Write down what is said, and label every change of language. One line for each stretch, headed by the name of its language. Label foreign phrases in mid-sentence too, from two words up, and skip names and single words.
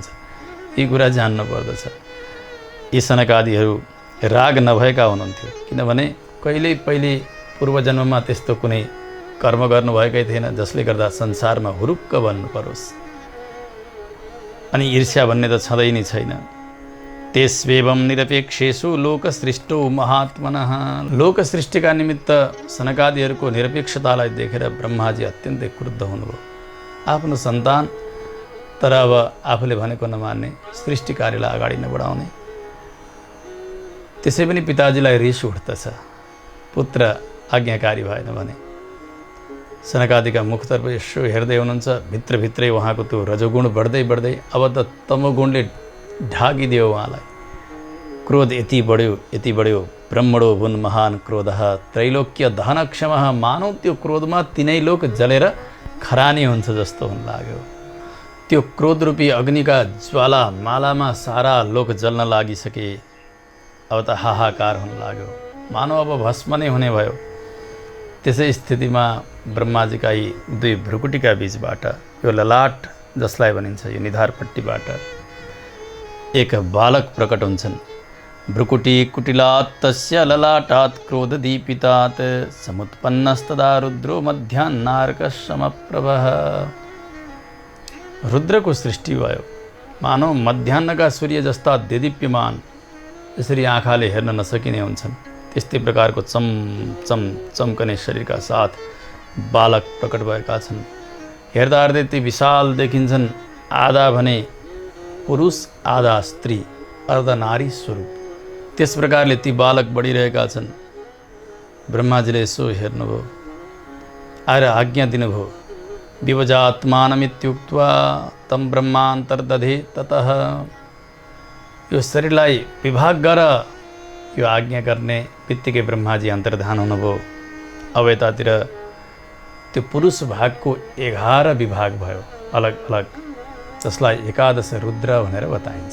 Nepali: यी कुरा जान्नु पर्दछ। यी सनकादिहरू राग नभएका हुनुहुन्थ्यो, किनभने कहिल्यै पहिले पूर्वजन्ममा त्यस्तो कुनै कर्म गर्नुभएकै थिएन जसले गर्दा संसारमा हुरुक्क बन्नु परोस्। अनि ईर्ष्या भन्ने त छँदै नै छैन।
Sanskrit: तेस्वेवं निरपेक्षेषु लोकसृष्टो महात्मनः।
Nepali: लोक सृष्टिका निमित्त सनकादिहरूको निरपेक्षतालाई देखेर ब्रह्माजी अत्यन्तै क्रुद्ध हुनुभयो। आफ्नो सन्तान तर अब आफूले भनेको नमान्ने, सृष्टि कार्यलाई अगाडि नबढाउने। त्यसै पनि पिताजीलाई रिस उठ्दछ, पुत्र आज्ञाकारी भएन भने। सनकादिका मुखतर्फ यसो हेर्दै हुनुहुन्छ, भित्रभित्रै उहाँको त्यो रजोगुण बढ्दै बढ्दै अब त तमोगुणले ढाकिदियो उहाँलाई। क्रोध यति बढ्यो
Sanskrit: ब्रह्मणो भुन महान क्रोधः त्रैलोक्य दहनक्षमः।
Nepali: मानौ त्यो क्रोधमा तिनै लोक जलेर खरानी हुन्छ जस्तो हुन लाग्यो। त्यो क्रोध रूपी अग्निका ज्वाला मालामा सारा लोक जल्न लागिसके। अब त हाहाकार हुन लाग्यो, मानव अब भस्म नै हुने भयो। त्यसै स्थितिमा ब्रह्माजीका यी दुई भ्रुकुटीका बीचबाट, यो ललाट जसलाई भनिन्छ, यो निधारपट्टिबाट एक बालक प्रकट हुन्छन्।
Sanskrit: भ्रुकुटी कुटिलात् तस्य ललाटात् क्रोधदीपितात् समुत्पन्नस्तदा रुद्रो मध्याह्नार्कः समप्रभः।
Nepali: रुद्रको सृष्टि भयो। मानव मध्याह्नका सूर्य जस्ता देदीप्यमान, यसरी आँखाले हेर्न नसकिने हुन्छन्, त्यस्तै प्रकारको चम्कने शरीरका साथ बालक प्रकट भएका छन्। हेर्दा हेर्दै ती विशाल देखिन्छन्, आधा भने पुरुष आधा स्त्री, अर्धनारी स्वरूप। त्यस प्रकारले ती बालक बढिरहेका छन्। ब्रह्माजीले यसो हेर्नुभयो, आएर आज्ञा दिनुभयो।
Sanskrit: विभजात्मानमित्युक्त्वा तं ब्रह्मान्तर्दधे ततः।
Nepali: यो शरीरलाई विभाग गर, यो आज्ञा गर्ने बित्तिकै ब्रह्माजी अन्तर्धान हुनुभयो। अब यतातिर त्यो पुरुष भागको 11 विभाग भयो, अलग अलग, जसलाई एकादश रुद्र भनेर बताइन्छ।